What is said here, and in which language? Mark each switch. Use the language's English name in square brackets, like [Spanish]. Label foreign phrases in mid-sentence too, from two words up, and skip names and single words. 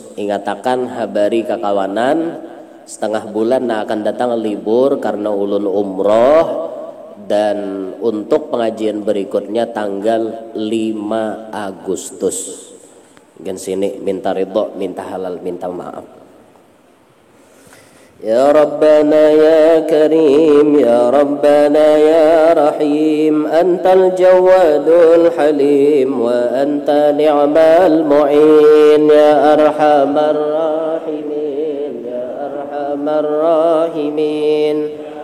[Banjar] Ingatakan habari kakawanan setengah bulan akan datang libur karena ulun umroh, dan untuk pengajian berikutnya tanggal 5 Agustus. Gen sini minta ridho, minta halal, minta maaf. [Arabic] يا ربنا يا كريم يا ربنا يا رحيم أنت الجواد الحليم وأنت نعم المعين يا أرحم الراحمين يا أرحم الراحمين.